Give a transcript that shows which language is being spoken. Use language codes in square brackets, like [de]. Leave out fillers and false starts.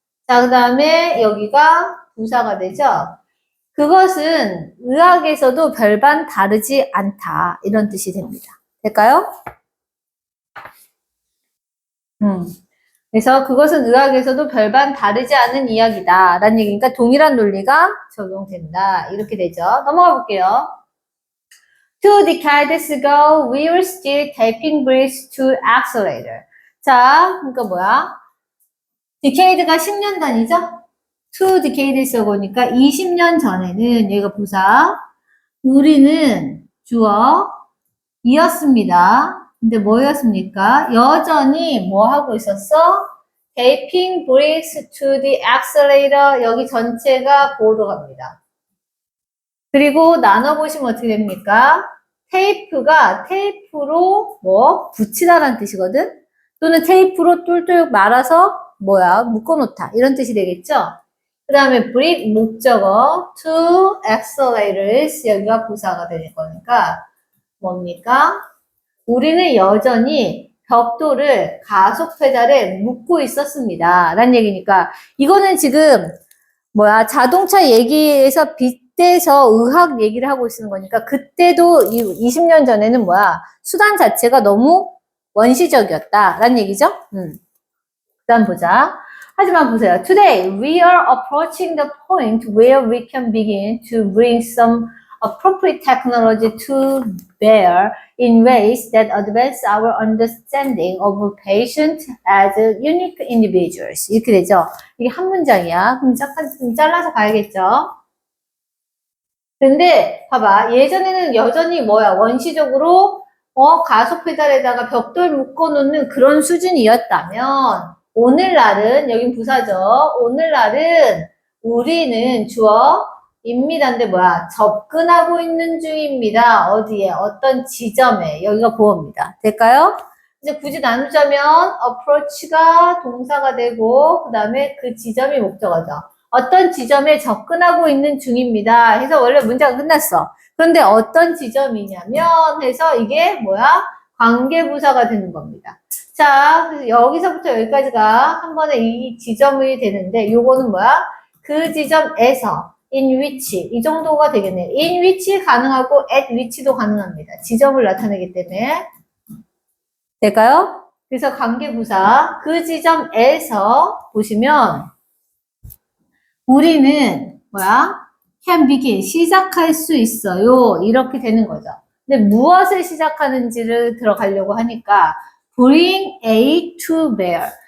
[ko] 자, 그 다음에 여기가 부사가 되죠. 그것은 의학에서도 별반 다르지 않다. 이런 뜻이 됩니다. 될까요? 그래서 그것은 의학에서도 별반 다르지 않은 이야기다. 라는 얘기니까 동일한 논리가 적용된다. 이렇게 되죠. 넘어가 볼게요. [en] 2 decades ago, we were still tapping brakes to accelerator. [ko] 자, 그러니까 뭐야? decade가 10년 단위죠? two decades 보니까 20년 전에는 여기가 부사, 우리는 주어, 이었습니다. 근데 뭐였습니까? 여전히 뭐 하고 있었어? [en] Taping brakes to the accelerator. [ko] 여기 전체가 보로 갑니다. 그리고 나눠보시면 어떻게 됩니까? 테이프가 테이프로 뭐 붙이다라는 뜻이거든? 또는 테이프로 똘똘 말아서 뭐야? 묶어놓다. 이런 뜻이 되겠죠? 그 다음에 break 목적어 to accelerators 여기가 부사가 되는 거니까 뭡니까? 우리는 여전히 벽돌을 가속 페달에 묶고 있었습니다. 라는 얘기니까 이거는 지금 뭐야 자동차 얘기에서 빗대서 의학 얘기를 하고 있는 거니까 그때도 20년 전에는 뭐야 수단 자체가 너무 원시적이었다 라는 얘기죠. 그다음 보자. 하지만 보세요. [en] Today we are approaching the point where we can begin to bring some appropriate technology to bear in ways that advance our understanding of patient as unique individuals. [ko] 이렇게 되죠. 이게 한 문장이야. 그럼 잠깐 좀 잘라서 가야겠죠. 근데 봐봐. 예전에는 여전히 뭐야 원시적으로 가속 페달에다가 벽돌 묶어놓는 그런 수준이었다면 오늘날은 여긴 부사죠. 오늘날은 우리는 주어입니다인데 뭐야 접근하고 있는 중입니다. 어디에 어떤 지점에 여기가 보어입니다. 될까요? 이제 굳이 나누자면 approach가 동사가 되고 그 다음에 그 지점이 목적어죠. 어떤 지점에 접근하고 있는 중입니다. 해서 원래 문제가 끝났어. 그런데 어떤 지점이냐면 해서 이게 뭐야? 관계부사가 되는 겁니다. 자, 그래서 여기서부터 여기까지가 한 번에 이 지점이 되는데 요거는 뭐야? 그 지점에서 in which 이 정도가 되겠네요. in which 가능하고 at which도 가능합니다. 지점을 나타내기 때문에 될까요? 그래서 관계부사 그 지점에서 보시면 우리는 뭐야? [en] can begin [ko] 시작할 수 있어요. 이렇게 되는 거죠. 근데 무엇을 시작하는지를 들어가려고 하니까 bring A to bear.